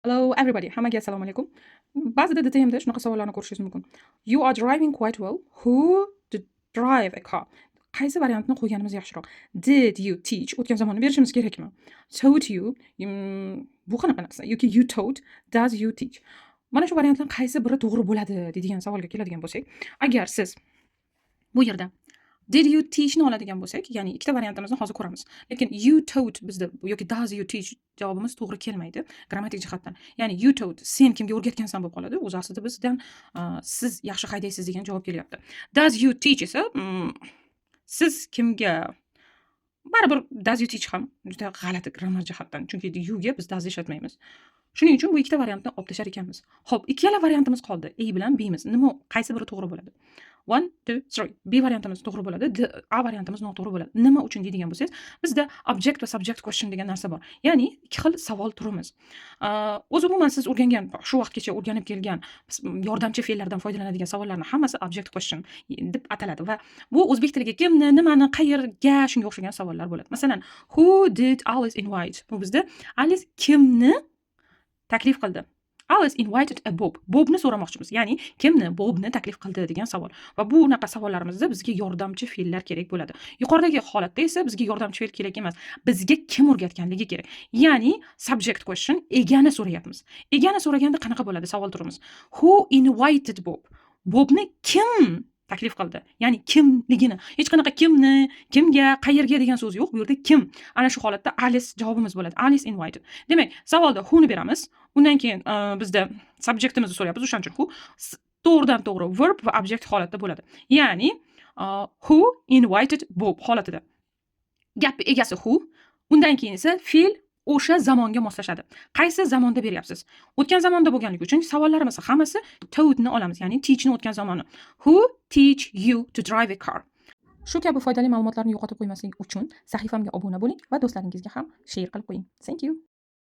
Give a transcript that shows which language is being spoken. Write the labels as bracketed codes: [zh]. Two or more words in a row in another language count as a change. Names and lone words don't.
[en] Hello everybody. [uz] Hammaga assalomu alaykum. Ba'zida DTMda shunaqa savollarni ko'rishingiz mumkin. [en] You are driving quite well. Who did drive a car? [uz] Qaysi variantni qo'yganimiz yaxshiroq? [en] Did you teach? [uz] O'tgan zamonni berishimiz kerakmi? [en] Taught you? [uz] Bu qanaqa narsa? Yoki [en] you taught? Does you teach? [uz] Mana shu variantlarning qaysi biri to'g'ri bo'ladi deydigan savolga keladigan bo'lsak, agar siz bu yerda [en] did you teach [uz] ni oladigan bo'lsak, ya'ni ikkita variantimizni hozir ko'ramiz. Lekin [en] you taught [uz] bizda yoki [en] does you teach [uz] javobimiz to'g'ri kelmaydi grammatik jihatdan. Ya'ni [en] you taught [uz] sen kimga o'rgatgansan bo'lib qoladi. O'zi aslida bizdan siz yaxshi haydaysiz degan javob kelyapti. [en] Does you teach [uz] esa siz kimga baribir [en] does you teach [uz] ham juda g'alati grammar jihatdan. Chunki you ga biz does ishlatmaymiz. Shuning uchun bu ikkita variantni olib tashlar ekanmiz. Xo'p, ikkala variantimiz qoldi. A bilan B miz. Nima qaysi biri to'g'ri bo'ladi? 1 2 3. B variantimiz to'g'ri bo'ladi, A variantimiz noto'g'ri bo'ladi. Nima uchun deydigan bo'lsangiz, bizda object va [en] subject question [uz] degan narsa bor. Ya'ni ikki xil savol turimiz. O'zi umuman siz o'rgangan, shu vaqtgacha o'rganib kelgan yordamchi fe'llardan foydalanadigan savollarning hammasi [en] object question [uz] deb ataladi va bu o'zbek tiliga kimni, nimani, qayerga shunga o'xshagan savollar bo'ladi. Masalan, [en] who did Alice invite? [uz] Bu bizda Alice kimni taklif qildi? [en] Alice invited a Bob. [uz] Bobni so'ramoqchimiz. Ya'ni kimni, Bobni taklif qildi degan savol. Va bu unaqa savollarimizda bizga yordamchi fe'llar kerak bo'ladi. Yuqoridagi holatda esa bizga yordamchi fe'l kerak emas. Bizga kim o'rgatganligi kerak. Ya'ni [en] subject question, [uz] egani so'rayapmiz. Egani so'raganda qanaqa bo'ladi savol turimiz? [en] Who invited Bob? [uz] Bobni kim taklif qildi? Ya'ni kimligini. Hech qanaqa kimni, kimga, qayerga degan so'z yo'q. Bu yerda kim. Ana shu holatda Alice javobimiz bo'ladi. [en] Alice invited. [uz] Demak, savolda who ni beramiz. Undan keyin bizda subjectimizni so'rayapmiz. O'shaning uchun who to'g'ridan to'g'ri verb va object holatda bo'ladi. Ya'ni [en] who invited Bob [uz] holatida. Gap egasi who, undan keyin esa fe'l o'sha zamonga moslashadi. Qaysi zamonda beryapsiz? O'tgan zamonda bo'lganligi uchun savollarimiz hammasi taught ni olamiz, ya'ni teach ni o'tgan zamoni. [en] Who teach you to drive a car? [uz] Shu kabi foydali ma'lumotlarni yo'qotib qo'ymaslik uchun sahifamga obuna bo'ling va do'stlaringizga ham share qilib qo'ying. [en] Thank you.